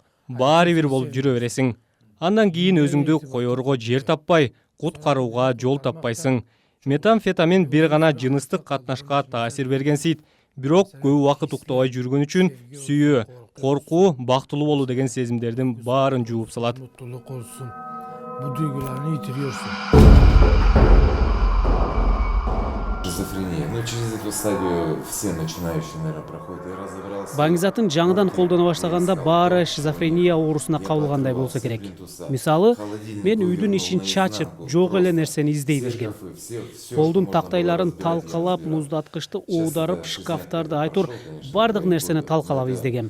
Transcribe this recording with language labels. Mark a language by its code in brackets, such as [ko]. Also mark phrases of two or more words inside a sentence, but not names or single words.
[ky] Баары бир болуп жүрө бересиң. Андан кийин өзүңдү коерго жер таппай, куткарууга жол таппайсың. Метамфетамин бир гана жыныстык катнашка таасир бергенсийт. Бирок көп убакыт уктабай жүргөн үчүн сүйүү, коркуу, бактылуу болуу деген сезимдердин баарын жууп салат. [tr] Mutluluk olsun. Bu duygularını yitiriyorsun. [ky] Шизофрения. [ru] Ну, через эту стадию все начинающие, наверное, проходят. Я разобрался. [ky] Баңгизатын жаңыдан колдоно баштаганда баары шизофрения оорусуна кабылгандай болсо керек. Мисалы, мен үйдүн ишин чачып, жок эле нерсени издей бергем. Колдун тактайларын талкалап, муздаткычты оодарып, шкафтарды айтор, бардык нерсени талкалап издегем.